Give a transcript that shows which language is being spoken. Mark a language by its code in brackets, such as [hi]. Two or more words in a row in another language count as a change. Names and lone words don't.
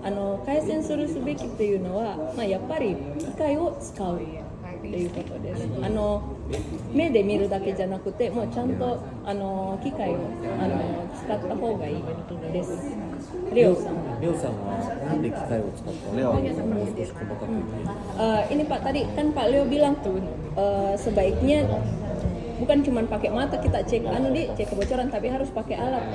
[ja] カイセンするべきっていうのは、やっぱり機械を使うっていうことです。目で見るだけじゃなくて、もうちゃんと機械を使った方がいいです。レオさん。レオさんはなんで機械を使ったの？レオ。もう少し細かく言って。 [id] Ini Pak, tadi kan Pak Leo bilang tuh sebaiknya bukan cuma pakai mata kita cek cek kebocoran, tapi harus pakai alat.